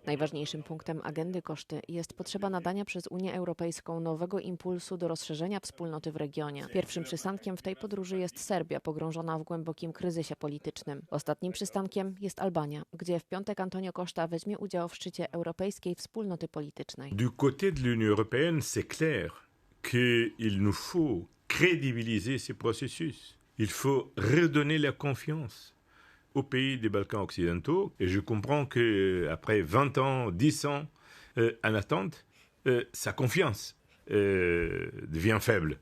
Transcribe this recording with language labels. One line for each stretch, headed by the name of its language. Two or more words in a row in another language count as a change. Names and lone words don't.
Polish: Najważniejszym punktem agendy Costy jest potrzeba nadania przez Unię Europejską nowego impulsu do rozszerzenia wspólnoty w regionie. Pierwszym przystankiem w tej podróży jest Serbia, pogrążona w głębokim kryzysie politycznym. Ostatnim przystankiem jest Albania, gdzie w piątek Antonio Costa weźmie udział w szczycie Europejskiej Wspólnoty Politycznej.
French: Du côté de l'Union européenne, c'est clair qu'il nous faut crédibiliser ces processus. Il faut redonner la confiance aux pays des Balkans occidentaux. Et je comprends qu'après 20 ans, 10 ans en attente, sa confiance devient faible.